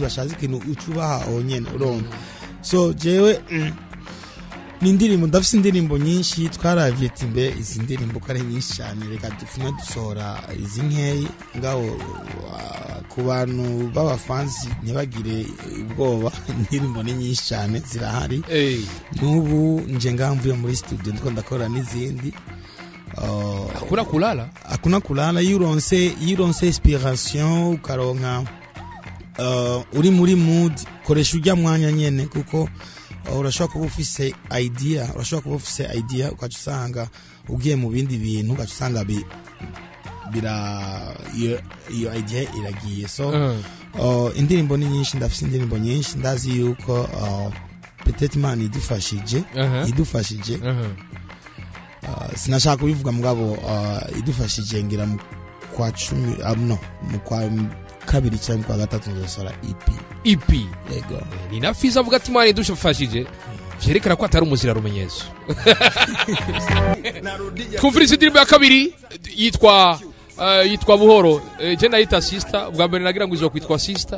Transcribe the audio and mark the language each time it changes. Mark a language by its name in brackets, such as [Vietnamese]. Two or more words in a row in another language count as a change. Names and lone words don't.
[Rundi] bashaze ikintu ucubaha onyene urumva so jewe ni indirimbo ndafise indirimbo nyinshi twaravye timbe izi ndirimbo kare nyinshi cyane reka dufume dusohora izi nkeyi ngaho ku bantu b'abafanzi ntibagire ubwoba indirimbo ni nyinshi cyane zirahari n'ubu nje ngamvuye muri studio ndiko ndakora n'izindi [Swahili] hakuna kulala [Rundi] yuronse inspiration ukaronka uri muri mood koresha ujya mwanya nyene kuko urashobora kuba ufise idea ukacusanga ugiye mu bindi bintu ukacusanga iyo idea iragiye so indirimbo ni nyinshi ndafise indirimbo nyinshi ndazi yuko peut-être man idufashije sinashaka kubivuga mugabo idufashije ngira mu kwa 10 mu kwa kabiri cyangwa kwa gatatu nzosora EP yego ni na FIZZO avuga ati mwana idufashije vyerekana ko atari umuzira rumenyezo kumviriza indirimbo ya kabiri yitwa buhoro je nayita sister bwa mbere nagira ngo izo kwitwa sister